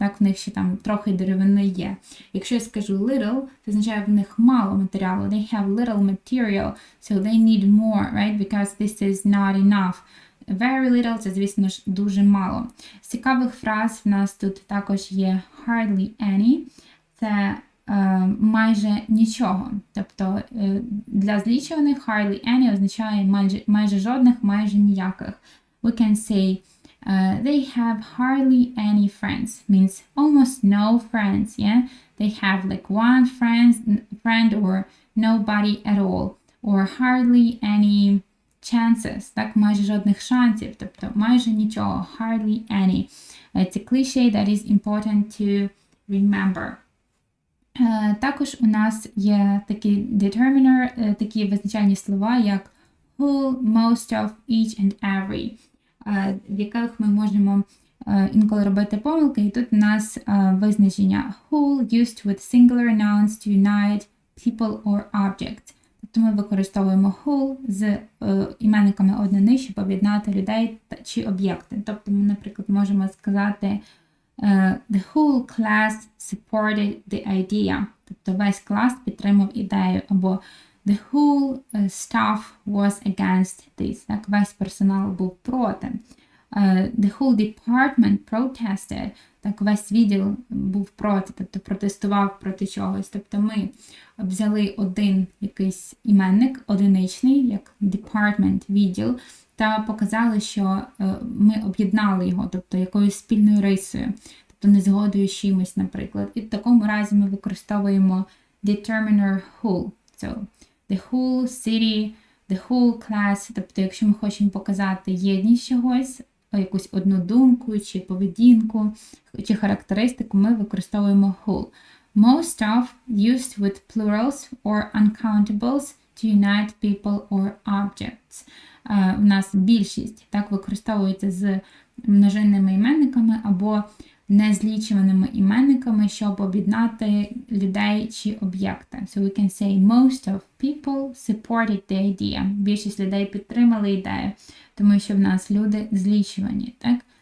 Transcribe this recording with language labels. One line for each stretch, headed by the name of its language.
Ukrainian: Так, в них ще там трохи деревини є. Якщо я скажу little, це означає, в них мало матеріалу.
English: They have little material, so they need more, right? Because this is not enough.
Ukrainian: Very little – це, звісно ж, дуже мало. З цікавих фраз в нас тут також є hardly any. Це майже нічого. Тобто для злічуваних hardly any означає майже жодних, майже ніяких.
English: We can say they have hardly any friends. Means almost no friends, yeah? They have like one friend or nobody at all. Or hardly any chances.
Ukrainian: Так, майже жодних шансів. Тобто майже нічого. Hardly any.
English: It's a cliche that is important to remember.
Ukrainian: Також у нас є такі determiner, такі визначальні слова, як whole, most of, each and every, в яких ми можемо інколи робити помилки. І тут у нас визначення
English: whole used with singular nouns to unite people or objects.
Ukrainian: Тобто ми використовуємо whole з іменниками однини, щоб об'єднати людей чи об'єкти. Тобто ми, наприклад, можемо сказати
English: the whole class supported the idea.
Ukrainian: Тобто весь клас підтримав ідею. Або
English: the whole staff was against this.
Ukrainian: Так, весь персонал був проти.
English: The whole department protested.
Ukrainian: Так, весь відділ був проти, тобто протестував проти чогось. Тобто ми взяли один якийсь іменник, одиничний, як department, відділ, та показали, що ми об'єднали його, тобто якоюсь спільною рисою, тобто незгодою з чимось, наприклад. І в такому разі ми використовуємо determiner whole.
English: So, the whole city, the whole class,
Ukrainian: тобто якщо ми хочемо показати єдність чогось, якусь одну думку, чи поведінку, чи характеристику, ми використовуємо whole.
English: Most of used with plurals or uncountables to unite people or objects.
Ukrainian: У нас більшість так використовується з множинними іменниками або незлічуваними іменниками, щоб об'єднати людей чи об'єкти.
English: So we can say most of people supported the idea.
Ukrainian: Більшість людей підтримали ідею, тому що в нас люди злічувані. Так?